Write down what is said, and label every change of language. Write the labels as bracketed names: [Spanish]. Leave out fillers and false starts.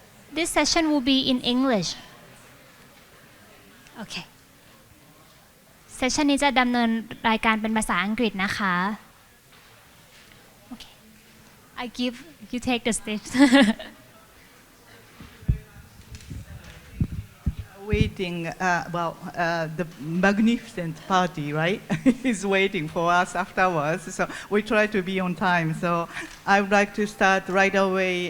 [English] This session will be in English. Okay. [Thai] เซสชันนี้จะดำเนินรายการเป็นภาษาอังกฤษนะคะ Okay. [English] I give you take the stage. Waiting, the magnificent party, right, is waiting for us afterwards. So we try to be on time. So I would like to start right away.